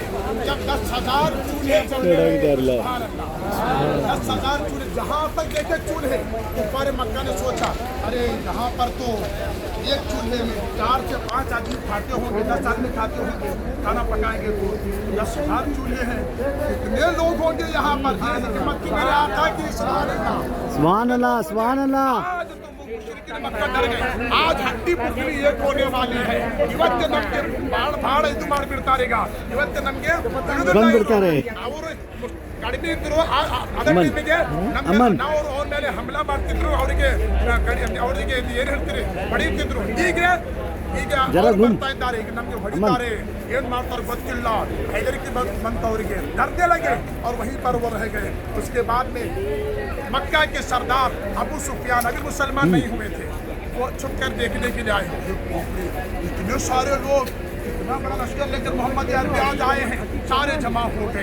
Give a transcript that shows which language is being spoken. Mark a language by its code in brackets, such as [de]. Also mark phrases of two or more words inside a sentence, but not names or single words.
[hi] जब 10,000 चूल्हे जले, 10,000 चूल्हे जहाँ तक देखे चूल्हे, ऊपर मक्का ने सोचा अरे यहाँ पर तो एक चूल्हे में 4 से 5 आदमी खाते होंगे, 10 आदमी खाते होंगे, खाना पकाएंगे तो 10,000 चूल्हे हैं, कितने लोग होंगे यहाँ पर? मेरे आका की [ar] سبحان الله، سبحان الله. [hi] मक्का डर गए। आज हड्डी पुतली एक होने वाली है। [kn] ಇವತ್ತು ನಮಗೆ ಭಾಳ ಇದು ಮಾಡಿಬಿಡ್ತಾರೀಗ। ಇವತ್ತು ನಮಗೆ ಬಂದ್ಬಿಡ್ತಾರೆ ಅವರು ಕಡಿಮೆ ಇದ್ರು ಅದಕ್ಕೆ ನಾವು ಅವ್ರ ಮೇಲೆ ಹಮಲಾ ಮಾಡ್ತಿದ್ರು, ಅವರಿಗೆ ಏನ್ ಹೇಳ್ತೀರಿ ಹೊಡಿತಿದ್ರು। ಈಗ ಬರ್ತಾ ಇದ್ದಾರೆ, ಈಗ ನಮ್ಗೆ ಹೊಡಿತಾರೆ, ಏನ್ ಮಾಡ್ತಾರೆ ಗೊತ್ತಿಲ್ಲ, ಹೆದರಿಕೆ ಬಂತವರಿಗೆ, [hi] डरने लगे और वहीं पर वो रह गए। उसके बाद में मक्का के सरदार अबू सुफियान अभी मुसलमान नहीं हुए थे, वो छुप कर देखने के लिए आए। इतने सारे लोग, इतना बड़ा लश्कर लेकर मोहम्मद अरबी आज आए हैं, सारे जमा हो गए।